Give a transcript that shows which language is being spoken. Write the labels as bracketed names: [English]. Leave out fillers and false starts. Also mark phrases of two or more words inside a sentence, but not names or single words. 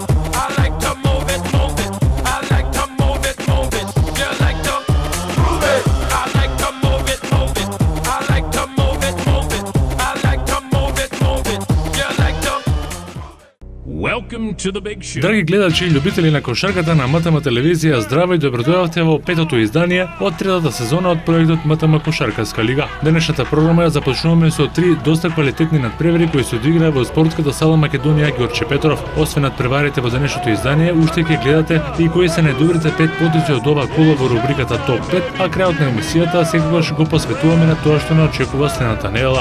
[English] I like to move it, move it. I like to move it, move it. You like to move it. I like to move it, move it. I like to move it, move it. I like to move it, move it. You like to. Welcome to the big show. [Macedonian] Драги гледачи и љубители на кошарката на МТМ телевизија, здраво и добродојавте во петото издание од третата сезона од проектот МТМ Кошаркарска лига. Денешната програма ја започнуваме со три доста квалитетни надпревари кои се одиграа во спортската сала Македонија Ѓорче Петров. Освен надпреварите во денешното издание, уште ќе гледате и кои се најдобрите 5 потези од ова коло во рубриката Топ 5, а крајот на емисијата секогаш го посветуваме на тоа што не очекува следната недела.